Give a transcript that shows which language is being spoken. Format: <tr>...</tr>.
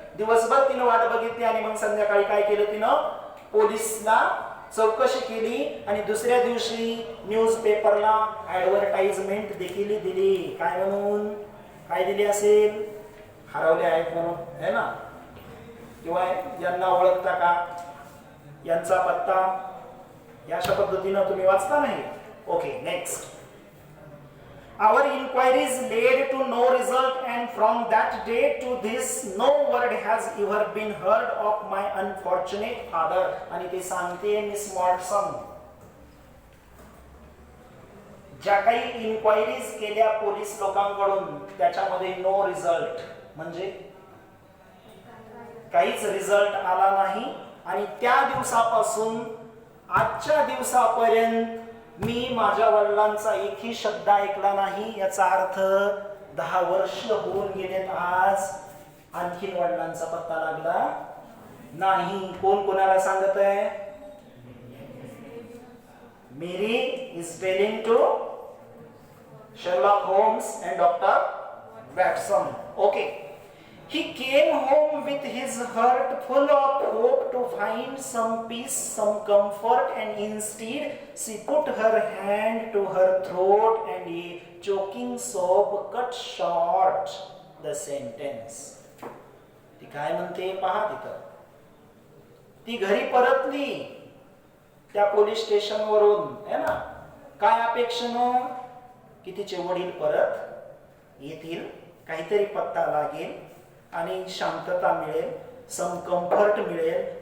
<mr>दिवसभर तिनं वाट बघितली आणि मग संध्याकाळी काय केलं, तिनं पोलिसला चौकशी केली आणि दुसऱ्या दिवशी न्यूज पेपरला ऍडव्हर्टाइजमेंट देखील दिली. काय म्हणून, काय दिली असेल, हरवले आहेत म्हणून, है ना. किंवा यांना ओळखता का, यांचा पत्ता, या अशा पद्धतीनं तुम्ही वाचता नाही. Okay, next.</mr> <en>Our inquiries led to no result, and from that day to this no word has ever been heard of my unfortunate father.</en> <mr>आणि ते सांगते मिस मॉर्टसन, ज्या काही इन्क्वायरीज केल्या पोलीस लोकांकडून त्याच्यामध्ये नो रिझल्ट, म्हणजे काहीच रिझल्ट आला नाही. आणि त्या दिवसापासून आजच्या दिवसापर्यंत मी माझ्या वडिलांचा एकही शब्द ऐकला नाही. याचा अर्थ 10 वर्ष होऊन गेलेत आज, आणखीन वडिलांचा पत्ता लागला नाही. कोण कोणाला सांगत आहे?</mr> <en>Mary is telling to Sherlock Holmes and Dr. Watson. Okay. He came home with his heart full of hope to find some peace, some comfort, and instead she put her hand to her throat and a choking sob cut short the sentence.</en> <mr>ती काय म्हणते पहा तिथं. ती घरी परतली त्या police station वरून, है ना, काय अपेक्षेनं की तिचे वडील परत येतील, काहीतरी पत्ता लागेल आणि शांतता मिळेल, सम कम्फर्ट मिळेल.</mr>